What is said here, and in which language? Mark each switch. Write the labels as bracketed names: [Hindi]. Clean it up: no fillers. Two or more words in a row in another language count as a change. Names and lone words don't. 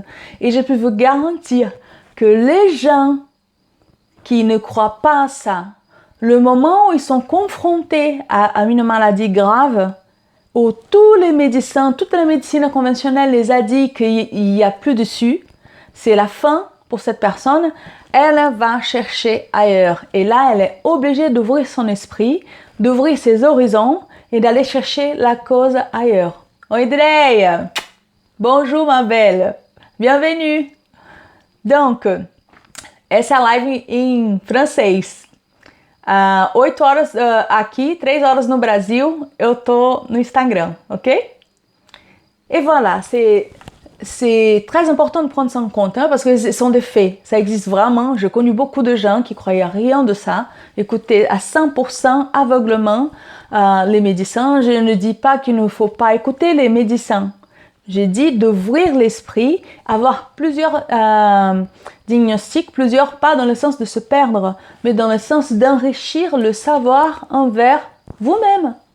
[French] Et je peux vous garantir que les gens qui ne croient pas à ça, le moment où ils sont confrontés à une maladie grave, où tous les médecins, toute la médecine conventionnelle les a dit qu'il n'y a plus dessus, c'est la fin pour cette personne. Elle va chercher ailleurs. Et là, elle est obligée d'ouvrir son esprit, d'ouvrir ses horizons et d'aller chercher la cause ailleurs. Oi, Drey! Bonjour, ma belle! Bienvenue! Donc, [Portuguese] essa é a live em francês. 8 horas aqui, 3 horas no Brasil, eu tô no Instagram, ok? [French] Et voilà, c'est très important de prendre ça en compte, hein, parce que ce sont des faits, ça existe vraiment. J'ai connu beaucoup de gens qui croyaient rien de ça, écoutaient à 100% aveuglement les médecins. Je ne dis pas qu'il ne faut pas écouter les médecins. J'ai dit d'ouvrir l'esprit, avoir plusieurs diagnostics, plusieurs pas dans le sens de se perdre, mais dans le sens d'enrichir le savoir envers vous-même.